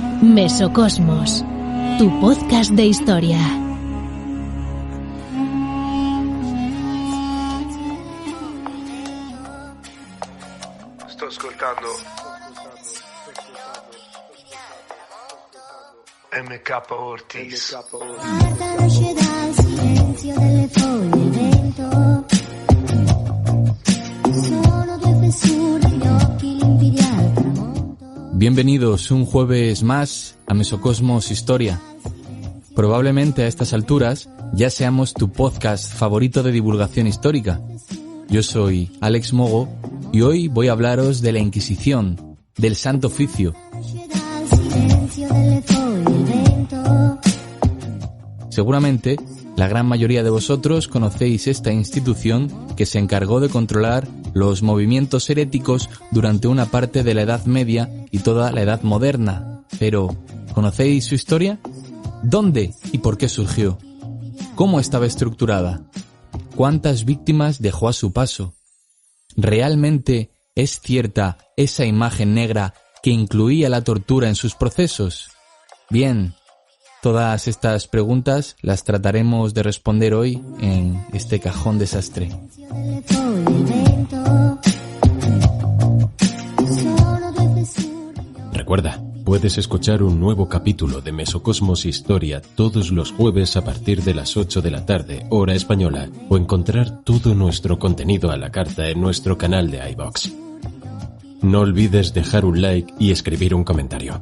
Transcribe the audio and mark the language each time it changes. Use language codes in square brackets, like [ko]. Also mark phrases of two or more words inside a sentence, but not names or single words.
[es] Mesocosmos, tu podcast de historia. [it] Sto ascoltando MK Ortiz. Marta nasce dal silenzio delle foglie, il vento. Sono due fessure di occhi limpidi al tramonto. [es] Bienvenidos un jueves más a Mesocosmos Historia. Probablemente a estas alturas ya seamos tu podcast favorito de divulgación histórica. Yo soy Alex Mogo y hoy voy a hablaros de la Inquisición, del Santo Oficio. [it] Nasce dal silenzio delle foglie, il vento. [es] Seguramente la gran mayoría de vosotros conocéis esta institución que se encargó de controlar los movimientos heréticos durante una parte de la Edad Media y toda la Edad Moderna. Pero, ¿conocéis su historia? ¿Dónde y por qué surgió? ¿Cómo estaba estructurada? ¿Cuántas víctimas dejó a su paso? ¿Realmente es cierta esa imagen negra que incluía la tortura en sus procesos? Bien, todas estas preguntas las trataremos de responder hoy en este cajón desastre. [it] Delle foglie, il vento. Sono due fessure di occhi. [es] Recuerda, puedes escuchar un nuevo capítulo de Mesocosmos Historia todos los jueves a partir de las 8 de la tarde, hora española, o encontrar todo nuestro contenido a la carta en nuestro canal de iVoox. No olvides dejar un like y escribir un comentario.